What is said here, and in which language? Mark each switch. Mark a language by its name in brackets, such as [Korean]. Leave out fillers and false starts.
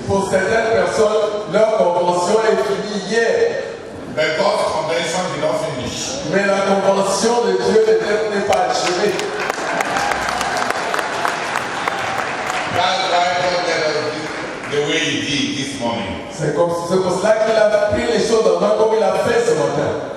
[French] certaines personnes, leur convention est finie hier. [English] But God's convention did not finish. [French] Mais la convention de Dieu n'est pas achevée. [English] That's why God led us the way He did this morning. [French] C'est pour cela qu'il a pris les choses en main comme il a fait ce matin.